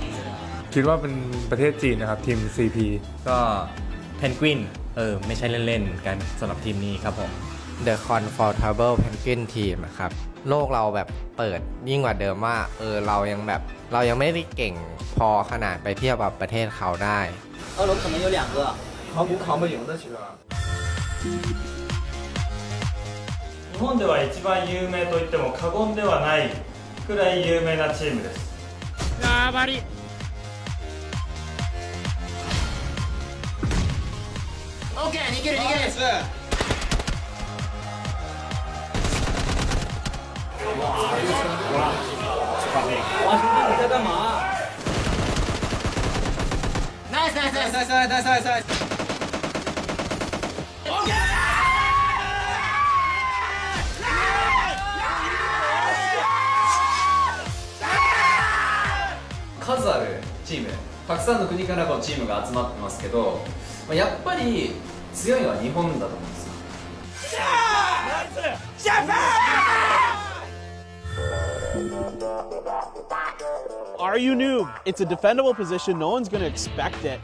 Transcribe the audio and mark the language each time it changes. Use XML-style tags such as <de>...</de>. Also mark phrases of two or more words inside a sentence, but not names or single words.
<th>คิดว่าเป็นประเทศจีนนะครับทีม CP ก็เพนกวินไม่ใช่เล่นๆกันสำหรับทีมนี้ครับผม</th> <en>The Comfortable Penguin Team</en> <th>นะครับโลกเราแบบเปิดยิ่งกว่าเดิมว่าเรายังไม่ได้เก่งพอขนาดไปเทียบกับประเทศเขาได้</th> <zh>日可能有2个扛不赢的其实</zh> <ja>日本では一番有名といっても過言ではないくらい有名なチームですやばり OK 逃げる</ja> <zh>哇兄弟你在干嘛</zh> <en>Nice</en> <ja>数あるチームたくさんの国からこうチームが集まってますけどやっぱり強いのは日本だと思うんですよ。</ja> <en>Are you noob? It's a defendable position. No one's going to expect it.</en>